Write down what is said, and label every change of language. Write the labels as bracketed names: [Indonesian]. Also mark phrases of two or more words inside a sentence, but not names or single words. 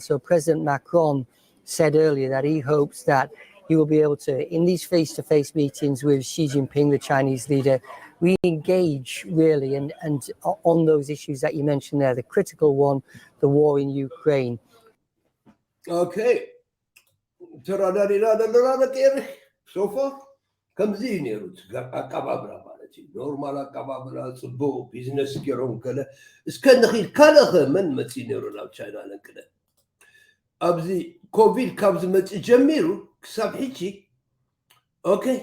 [English] So President Macron said earlier that he hopes that he will be able to, in these face-to-face meetings with Xi Jinping, the Chinese leader, re-engage really and on those issues that you mentioned there, the critical one, the war in Ukraine. Okay. So far, [Tigrinya] ከምዚ ነይሩት ኣቀባብላ ማለት እዩ ኖርማል ኣቀባብላ ፅቡቅ ቢዝነስ ገይሮም ከለ እስከ ንኺል ካልእ መን መፅኡ ነይሩ ናብ ቻይና ነንቅደ ኣብዚ ኮቪድ ካብ ዝመፅእ ጀሚሩ ክሳብ ሕጂ ኦኬ